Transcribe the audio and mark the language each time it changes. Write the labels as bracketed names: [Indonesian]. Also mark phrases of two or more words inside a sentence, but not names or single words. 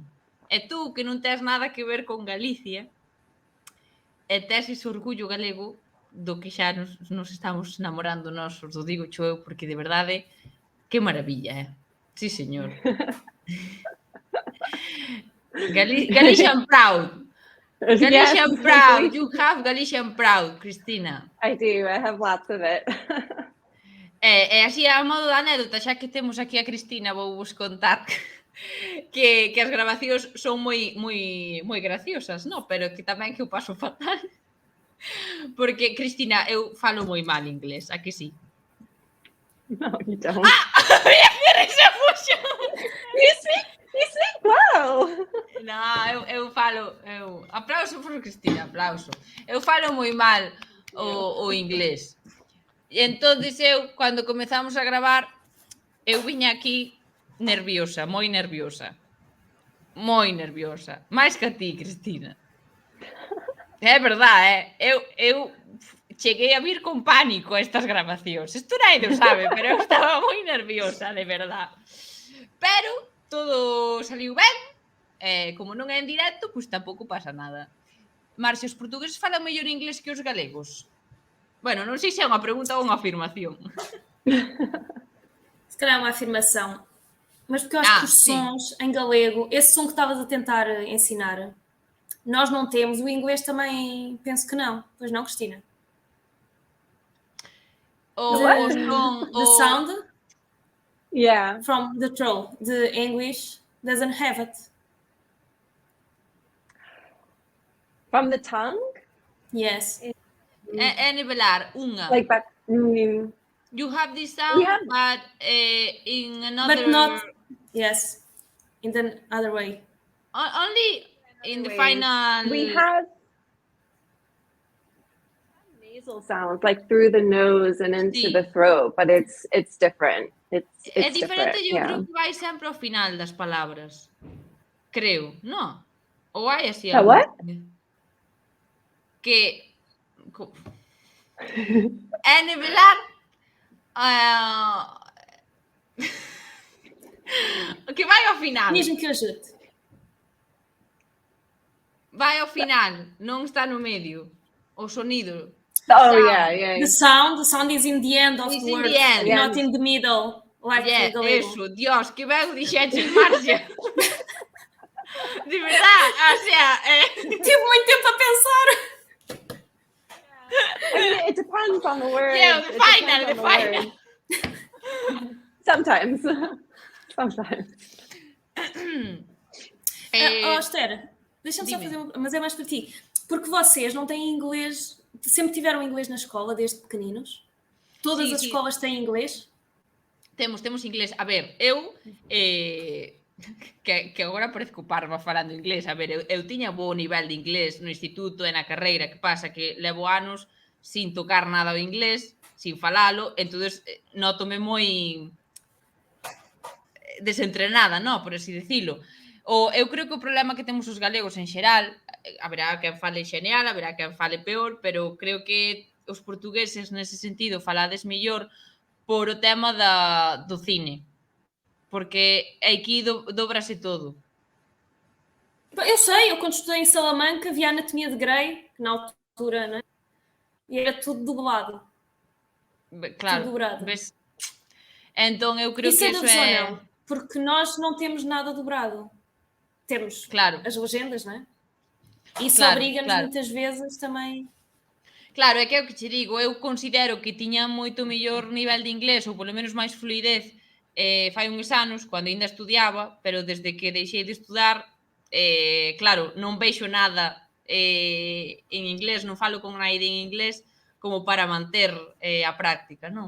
[Galician] E tú, que non tes nada que ver con Galicia, e tes ese orgullo galego do que xa nos estamos namorando nós, os do digo cho eu, porque de verdade, que maravilla, Sí, señor. [English] Galician proud. Galician proud. You have Galician proud, Cristina. I do. I have lots of it. [Galician] E así, a modo de anécdota, xa que temos aquí a Cristina, vou vos contar que as grabacións son moi graciosas, no? Pero que tamén que eu paso fatal. Porque, Cristina, eu falo moi mal inglés, a que sí? [English] No, you don't. [Galician] Mira, se puxo! [English] You speak well. [Galician] No, eu falo... Aplauso por Cristina, aplauso. Eu falo moi mal o inglés. E entonces eu, cando comezamos a gravar, eu viña aquí nerviosa, moi nerviosa. Moi nerviosa. Máis que a ti, Cristina. É verdade, eu cheguei a vir con pánico a estas grabacións. Isto nadie o sabe, pero eu estaba moi nerviosa, de verdade. Pero todo saliu ben. Como non é en directo, pois tampouco pasa nada. Marxe, os portugueses falan mellor inglés que os galegos? Bueno, non sei se é unha pregunta ou unha afirmación. [Portuguese] Se calhar é uma afirmação. Mas porque eu acho que os sons em galego, esse som que estavas a tentar ensinar, nós não temos. O inglês também penso que não. Pois não, Cristina? [English] The sound from the troll, the English doesn't have it. From the tongue? Yes. [Galician] É nivelar unha. [English] Like that. You have this sound, but in another... But not... Yes. In the other way. Only in the final... We have nasal sounds, like through the nose and into the throat, but it's different. It's [Galician] é diferente, [English] different. [Galician] Eu creo que vai sempre ao final das palabras. Creo, non? Ou hai así algo? [English] What? [Galician] Que... É nivelar... que vai ao final. [Portuguese] Mesmo que eu ajude. [Galician] Vai ao final, non está no medio. O sonido. [English] Yeah. The sound is in the end of the word, not in the middle. Like [Galician] eso, Dios, que ben o dixeches, Marcia. De verdade, [Spanish] o sea... [Portuguese] Tive muito tempo a pensar. [English] I mean, it depends on the word. Yeah, the final. Sometimes. [Portuguese] Esther, deixa-me só fazer mas é mais para ti. Porque vocês não têm inglês... Sempre tiveram inglês na escola, desde pequeninos? Todas as escolas têm inglês? Temos [Galician] inglés. A ver, eu... que agora parezco parva falando inglés. A ver, eu tiña bo nivel de inglés no instituto e na carreira, que pasa que levo anos sin tocar nada o inglés, sin falalo, entonces nótome moi desentrenada, no, por así dicilo. Eu creo que o problema que temos os galegos en xeral, haberá quen fale xeneal, haberá quen fale peor, pero creo que os portugueses nese sentido falades mellor por o tema do cine. Porque aquí dobrase todo. [Portuguese] Eu sei, eu quando estudei em Salamanca vi a Anatomia de Grey, que na altura, né? E era tudo dublado. Claro. Tudo dobrado. Ves? Então eu creio que isso é... Não, porque nós não temos nada dobrado. Temos as legendas, não é? Isso obriga-nos muitas vezes também... [Galician] Claro, é que é o que che digo, eu considero que tiña moito mellor nivel de inglés, ou polo menos máis fluidez, fai uns anos, cando ainda estudiaba, pero desde que deixei de estudar, claro, non vexo nada en inglés, non falo con naide en inglés, como para manter a práctica, non?